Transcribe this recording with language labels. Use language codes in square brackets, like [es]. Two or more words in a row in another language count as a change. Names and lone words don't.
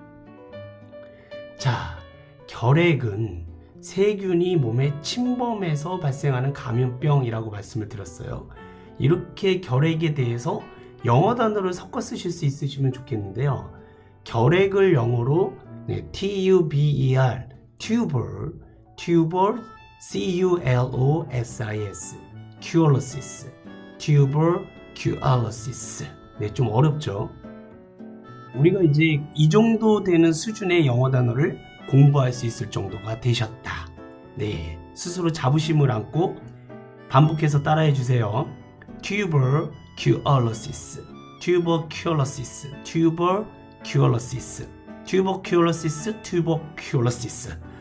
[ko] 자, 결핵은 세균이 몸에 침범해서 발생하는 감염병이라고 말씀을 드렸어요. 이렇게 결핵에 대해서 영어 단어를 섞어 쓰실 수 있으시면 좋겠는데요. 결핵을 영어로 [en] tuber, tuber, C-U-L-O-S-I-S, tuberculosis. [ko] 좀 어렵죠? 우리가 이제 이 정도 되는 수준의 영어 단어를 공부할 수 있을 정도가 되셨다. 스스로 자부심을 안고 반복해서 따라해 주세요. [en] tuberculosis, tuberculosis, tuberculosis, tuberculosis, tuberculosis.